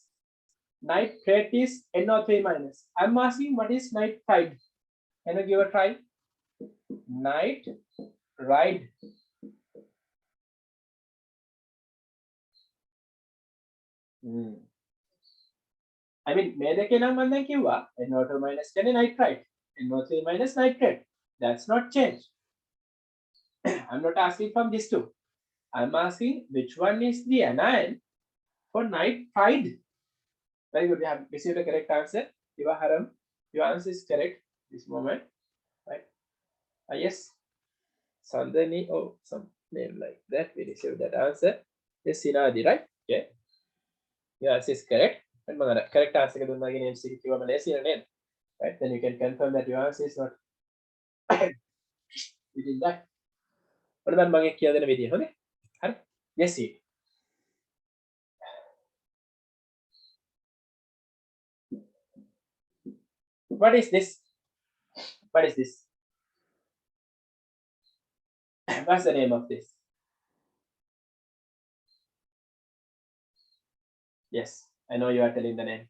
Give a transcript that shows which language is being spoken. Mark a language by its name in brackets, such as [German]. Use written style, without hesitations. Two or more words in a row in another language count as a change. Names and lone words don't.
[English] Nitrate is NO3 minus. I'm asking what is nitrite? Can you give a try? Nitrite. I mean, [Sinhala] මේ දෙකේ නම් මම දැන් කිව්වා [English] NO2 minus [Sinhala] කියන්නේ nitrite, [English] NO3 minus nitrate. That's not changed. I'm not asking from these two. I'm asking which one is the anion for nitride. Very good. We have received the correct answer. Ivaharam, your answer is correct this moment, right? Yes. Sandani, oh, some name like that. We received that answer. Yes, Sinadi, right? Okay. Your answer is correct. And correct answer name, right? Then you can confirm that your answer is not within that. What about [Sinhala] මගේ කියලා දෙන විදිය හොඳේ? හරි? [English] Yes, see. What is this? What is this? What's the name of this? Yes, I know you are telling the name.